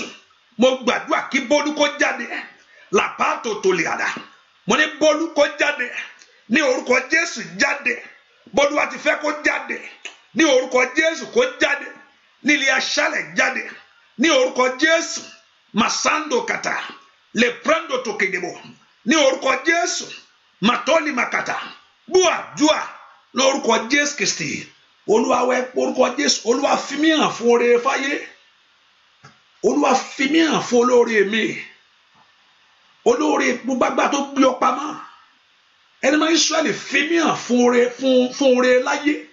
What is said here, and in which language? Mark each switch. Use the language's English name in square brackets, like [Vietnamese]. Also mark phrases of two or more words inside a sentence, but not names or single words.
[Yoruba] Mo gbàdúrà kí Bólú kó jáde. Làpátò tó lè àdá. Mo ní Bólú kó jáde. Ní orúkọ Jésù jáde. Bólú wa ti fẹ́ kó jáde. Ní orúkọ Jésù kó jáde. Nílé aṣálẹ̀ jáde. Ní orúkọ Jésù. Masando kata. Le prendo to kedebo. Ní orúkọ Jésù. Matoli makata. Bua dua. Lórúkọ Jésù Kristi. Olúwa wẹ orúkọ Jésù Olúwa fi mí hàn fún oore fáyé Olúwa fi mí hàn fún olóore mi olóore gbogbo tó gbé ọ pamọ́ ẹni máa Ísírẹ́lì fi mí hàn fún oore láyé